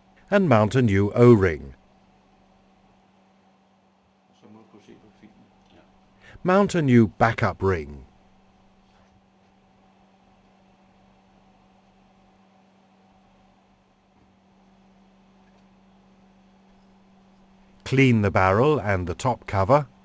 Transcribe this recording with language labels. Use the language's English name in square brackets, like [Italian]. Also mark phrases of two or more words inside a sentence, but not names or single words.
[English] and mount a new O-ring. [Norwegian] Og så må du kunne se på filmen. Ja. [English] Mount a new backup ring. Clean the barrel and the top cover.